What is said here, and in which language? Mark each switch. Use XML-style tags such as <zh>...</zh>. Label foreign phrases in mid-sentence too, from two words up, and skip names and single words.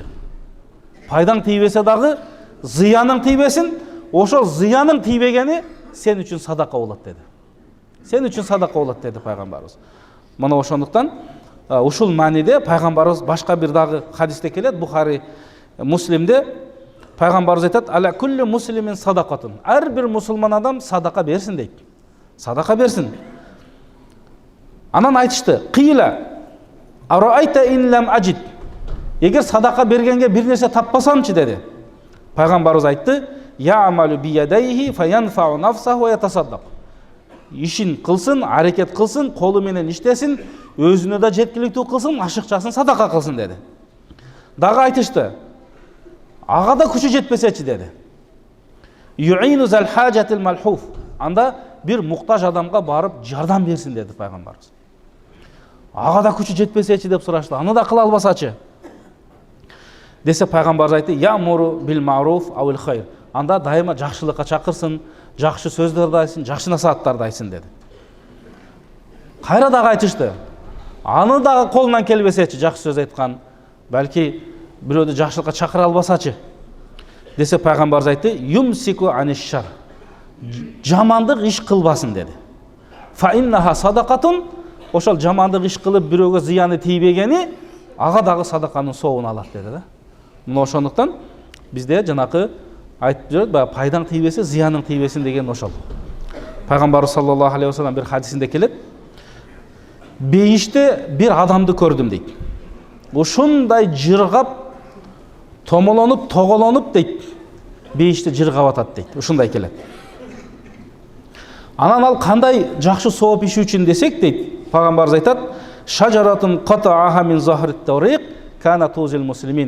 <ky>Пайдаң тийбесе дагы зыяның тийбесин, ошол зыяның тийбегени сен үчүн садака болот деди. Сен үчүн садака болот деди пайгамбарыбыз. Мына ошондуктан ушул мааниде пайгамбарыбыз башка бир дагы хадисте келет, Бухари, Муслимде пайгамбарыбыз айтат:</ky> <ar>"على كل مسلم صدقة".</ar> <ky>Ар бир мусулман адам садака берсин дейт. Садака берсин. Анан айтышты:</ky> <ar>"قيل أرأيت إن لم أجد".</ar> <ky>Эгер садака бергенге бир нерсе таппасамчы деди. Пайгамбарыбыз айтты:</ky> <ar>"يعمل بيديه فينفع نفسه ويتصدق".</ar> <ky>Ишин кылсын, аракет кылсын, колу менен иштесин, өзүнө да жеткиликтүү кылсын, ашыкчасын садака кылсын деди. Дагы айтышты: "Ага да күчү жетпесечи" деди.</ky> <ar>"يعين ذا الحاجة الملهوف".</ar> <ky>Анда бир муктаж адамга барып жардам берсин деди пайгамбарыбыз. Ага да күчү жетпесечи деп сурашты. Аны да кыла албасачы десе, пайгамбарыбыз айтты:</ky> <ar>"يأمر بالمعروف أو الخير".</ar> <ky>Анда дайыма жакшылыкка чакырсын, жакшы сөздөрдү айтсын, жакшы насааттарды айтсын деди. Кайра дагы айтышты: "Аны дагы колунан келбесечи, жакшы сөз айткан, балки бирөөдү жакшылыкка чакыра албасачы" десе, пайгамбарыбыз айтты:</ky> <ar>"يمسك عن الشر".</ar> <ky>Жамандык иш кылбасын деди.</ky> <ar>"فإنها صدقة".</ar> <ky>Ошол жамандык иш кылып бирөөгө зыяны тийбегени ага дагы садаканын соогун алат деди да. Мына ошондуктан бизде жанакы айтып жүрөт, пайдаң тийбесе, зыяның тийбесин деген ошол. Пайгамбарыбыз</ky> <ar>صلى الله عليه وسلم</ar> <ky>бир хадисинде келет: "Бейиште бир адамды көрдүм" дейт. Ушундай жыргап, томолонуп, тоголонуп дейт. Бейиште жыргап атат дейт. Ушундай келет. Анан ал кандай жакшы сооп иш үчүн десек дейт, пайгамбарыбыз айтат:</ky> <ar>"شجرة قطعها من ظهر الطريق كانت تؤذي المسلمين".</ar>